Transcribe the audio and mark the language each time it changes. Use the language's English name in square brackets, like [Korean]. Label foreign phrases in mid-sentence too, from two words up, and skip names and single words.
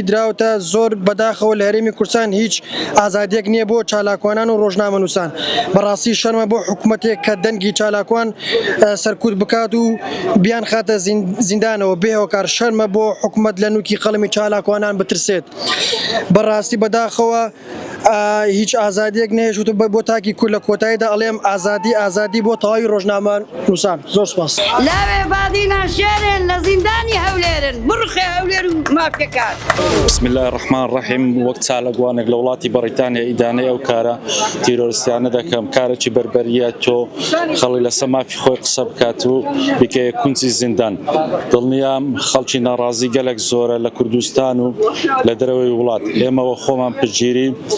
[Central Kurdish] دراوتە زۆر بەداخەوە لە هەرێمی کوردستان هیچ ئازادیەک نییە بۆ چالاکوانان و ڕۆژنامە نووسان بەڕاستی شەرمە بۆ حکوومەتێک کە دەنگی چالاکوان سەرکوت بکات و بیان خاتە زیندانەوە بێهۆکار شەرمە بۆ حکوومەت لە نوکی قەڵمی چالاکوانان بترسێت بەڕاستی بەداخەوە هیچ ئازادیەک نهێشت بۆ تاکی کورد لە کۆتاییدا ئەڵێم ئازادی بۆ تەواوی ڕۆژنامە نووسان زۆر سپاس [Kurdish] لاوێ بادینە شێرن لە زیندانی هەولێرن بڕخێ هەولێر و مافیەکان [Arabic] بسم الله الرحمن الرحیم [Central Kurdish] وەک چالاکوانێک لە وڵاتی بەریتانیا ئیدانەی ئەو کارە تیرۆریستیانە دەکەم کارێکی بەربەریە تۆ خەڵی لەسەر مافی خۆی قسە بکات و بکەیە کونجی زیندان دڵنیام خەڵکی ناڕازی گەلێک زۆرە لە کوردستان و لە دەرەوەی وڵات ئێمەوە خۆمان پشتگیری